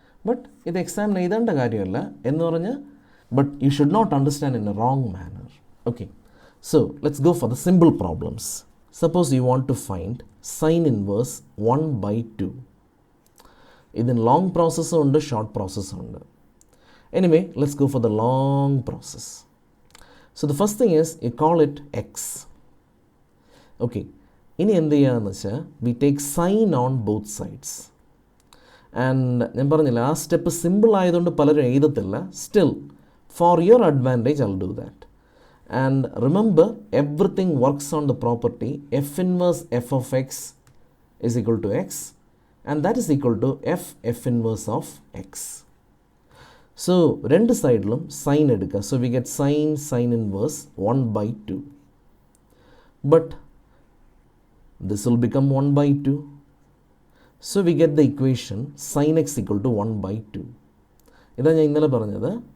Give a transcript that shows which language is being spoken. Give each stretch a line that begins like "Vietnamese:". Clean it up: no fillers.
English: but
Malayalam: ഇത് എക്സാമിന് എഴുതേണ്ട കാര്യമല്ല എന്ന് പറഞ്ഞ്,
English: But you should not understand in a wrong manner. Okay, so let's go for the simple problems. Suppose you want to find sine inverse 1/2.
Malayalam: ഇതിന് long പ്രോസസ്സും ഉണ്ട്, short പ്രോസസ്സും ഉണ്ട്.
English: Anyway, let's go for the long process. So the first thing is you call it x. Okay,
Malayalam: ഇനി എന്ത് ചെയ്യാന്ന് വെച്ചാൽ
English: we take sin on both sides.
Malayalam: And ഞാൻ പറഞ്ഞില്ല, ആ സ്റ്റെപ്പ് സിമ്പിൾ ആയതുകൊണ്ട് പലരും എഴുതത്തില്ല.
English: Still, for your advantage, I'll do that. And remember, everything works on the property f inverse f of x is equal to x, and that is equal to f inverse of x. So
Malayalam: രണ്ട് സൈഡിലും sign എടുക്കുക.
English: So we get sine inverse 1/2. But this will become 1/2. So we get the equation sine x equal to 1/2.
Malayalam: ഇതാണ് ഞാൻ ഇന്നലെ പറഞ്ഞത്.